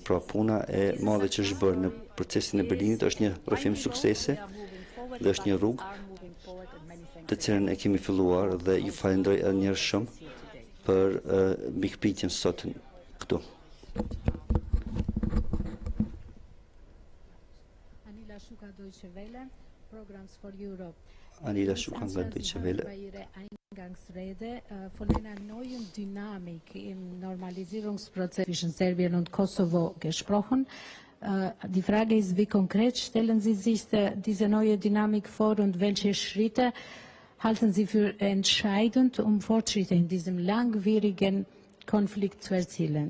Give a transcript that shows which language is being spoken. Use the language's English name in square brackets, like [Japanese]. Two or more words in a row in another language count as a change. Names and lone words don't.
[Albanian] Pra puna e madhe që është bërë në procesin e Berlinit është një rrëfim suksese dhe është një rrugë të cilën e kemi filluar dhe ju falenderoj edhe një herë shumë për mikpritjen sot këtu. Anila Schuka nga Deutsche Welle. [German] Eingangsrede von einer neuen Dynamik im Normalisierungsprozess zwischen Serbien und Kosovo gesprochen. Die Frage ist, wie konkret stellen Sie sich diese neue Dynamik vor und welche Schritte halten Sie für entscheidend, um Fortschritte in diesem langwierigen Konflikt zu erzielen?